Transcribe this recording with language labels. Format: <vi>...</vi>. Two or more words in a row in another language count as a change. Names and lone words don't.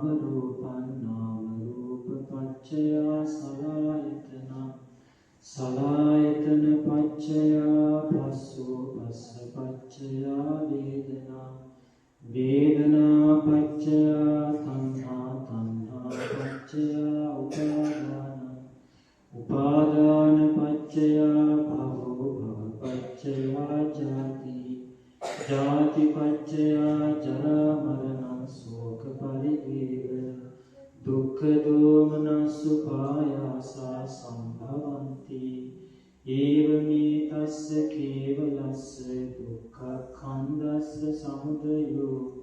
<pi>රූපං නාම රූප පච්චය සලආයතන සලආයතන පච්චය පස්සෝ පස්ස පච්චය වේදනා වේදනා පච්චය තණ්හා තණ්හා පච්චය උපාදාන උපාදාන පච්චය භවෝ භව පච්චය ජාති ජාති පච්චය ජරා මරණ ශෝක පරිදේව දුක්ඛ දෝමනස් උපායාසා සම්භවಂತಿ ඒවමේ තස්ස කේවලස්ස දුක්ඛ ඛණ්ඩස්ස සමුදයෝ</pi>